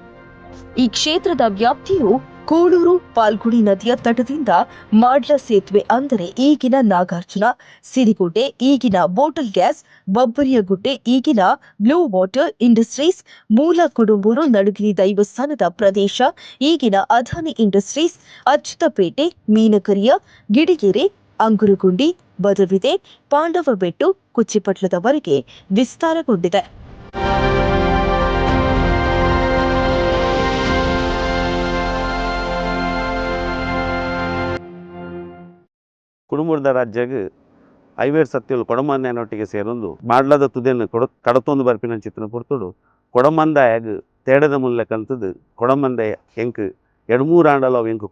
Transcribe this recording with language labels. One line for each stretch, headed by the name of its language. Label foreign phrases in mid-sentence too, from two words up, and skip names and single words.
Kannada: ಈ ಕ್ಷೇತ್ರದ ವ್ಯಾಪ್ತಿಯು ಕೂಳೂರು ಪಾಲ್ಗುಡಿ ನದಿಯ ತಟದಿಂದ ಮಾಡ್ಲ ಸೇತುವೆ ಅಂದರೆ ಈಗಿನ ನಾಗಾರ್ಜುನ, ಸಿರಿಗುಡ್ಡೆ ಈಗಿನ ಬೋಟಲ್ ಗ್ಯಾಸ್, ಬಬ್ಬರಿಯಗುಡ್ಡೆ ಈಗಿನ ಬ್ಲೂ ವಾಟರ್ ಇಂಡಸ್ಟ್ರೀಸ್, ಮೂಲ ಕುಡುಂಬೂರು ನಡುಗಿರಿ ದೈವಸ್ಥಾನದ ಪ್ರದೇಶ ಈಗಿನ ಅದಾನಿ ಇಂಡಸ್ಟ್ರೀಸ್, ಅಚ್ಯುತಪೇಟೆ, ಮೀನಕರಿಯ, ಗಿಡಿಗೆರೆ, ಅಂಗುರಗುಂಡಿ, ಬದವಿದೆ, ಪಾಂಡವ ಬೆಟ್ಟು, ಕುಚ್ಚಿಪಟ್ಲದವರೆಗೆ ವಿಸ್ತಾರಗೊಂಡಿದೆ.
Tulu: ಕುಡುಂಬದ ರಾಜ್ಯಾಗ ಐವೇರ್ ಸತ್ಯಲು ಕೊಡಮಂದಾಯನೊಟ್ಟಿಗೆ ಸೇರೊಂದು ಮಾಡ್ಲದ ತುದಿಯನ್ನು ಕಡತೊಂದು ಬರ್ಪಿನ ಚಿತ್ರನ ಪುರ್ತುಡು ಕೊಡಮಂದಾಯಾಗ ತೇಡದ ಮುಲ್ಲ ಕಲ್ತದು ಕೊಡಮಂದಾಯ ಎಂಕ್ 2-3 ಆಂಡಲ ಅವು ಎಂಕ್